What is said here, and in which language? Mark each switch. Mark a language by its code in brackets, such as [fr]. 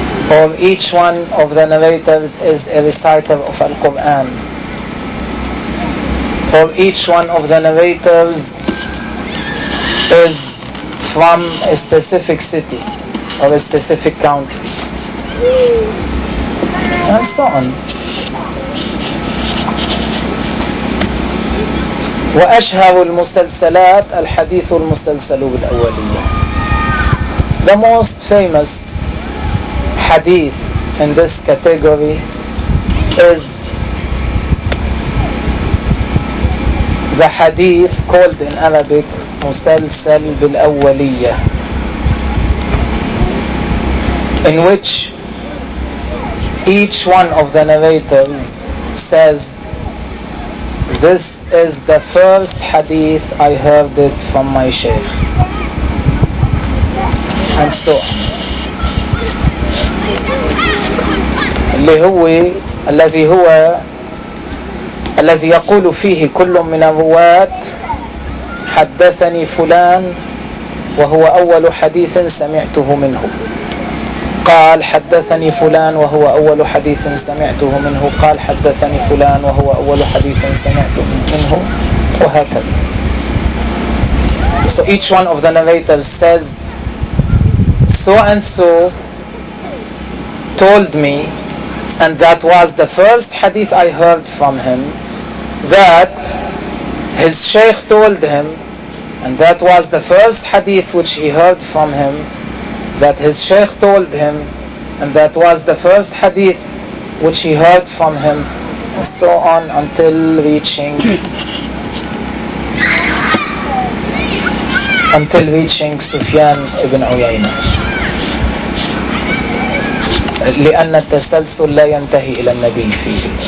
[en] Or each one of the narrators is a reciter of Al-Quran. For each one of the narrators is from a specific city or a specific country, and so on. [ar] وأشهر المسلسلات الحديث المسلسل بالأولية. [en] The most famous hadith in this category is the hadith called in Arabic [ar] مسلسل بالأولية, [en] in which each one of the narrators says this is the first hadith I heard it from my sheikh, and so [ar] اللي هو الذي هو الذي يقول فيه كل من الرواة حدثني فلان وهو أول حديث سمعته منه. قال حدثني فلان وهو أول حديث سمعته منه. قال حدثني فلان وهو أول حديث سمعته منه. وهكذا. [en] So each one of the narrators says so and so told me and that was the first hadith I heard from him, that his sheikh told him And that was the first hadith which he heard from him, that his sheikh told him, and that was the first hadith which he heard from him, and so on until reaching until reaching Sufyan ibn Uyayna. [ar] لأن التسلسل لا ينتهي إلى النبي فيه.